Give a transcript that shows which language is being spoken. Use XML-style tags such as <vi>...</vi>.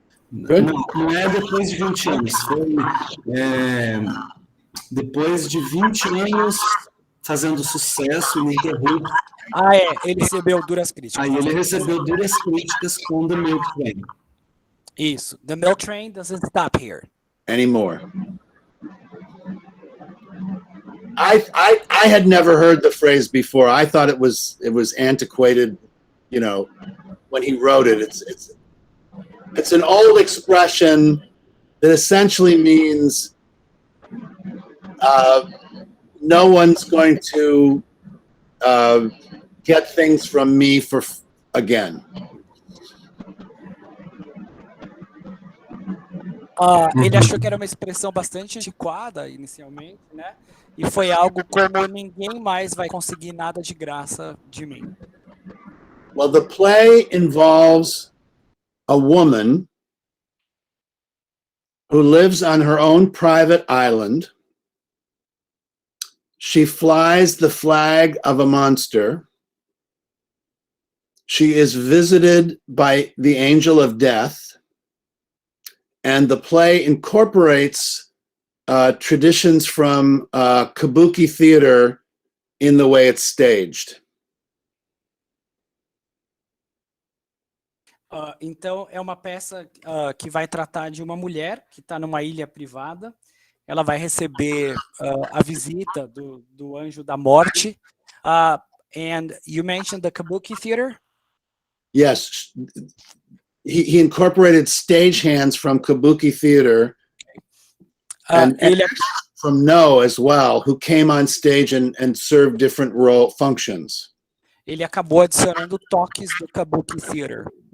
<pt>Não é depois de 20 anos, foi depois de 20 anos fazendo sucesso ininterrupto. Ele recebeu duras críticas. Aí ele recebeu duras críticas com The Milk Train. Isso.</pt> <en>The Milk Train Doesn't Stop Here Anymore. I had never heard the phrase before. I thought it was antiquated, you know, when he wrote it. It's an old expression that essentially means no one's going to get things from me again.</en> <pt>Ele achou que era uma expressão bastante antiquada inicialmente, né? E foi algo como ninguém mais vai conseguir nada de graça de mim.</pt> <en>Well, the play involves a woman who lives on her own private island. She flies the flag of a monster. She is visited by the angel of death. And the play incorporates traditions from kabuki theater in the way it's staged.</en> <pt>Então, é uma peça que vai tratar de uma mulher que está numa ilha privada. Ela vai receber a visita do anjo da morte.</pt> <en>And you mentioned the kabuki theater? Yes. He incorporated stagehands from kabuki theater and from No as well, who came on stage and served different role functions.</en> <pt>Ele acabou adicionando toques do kabuki theater.</pt>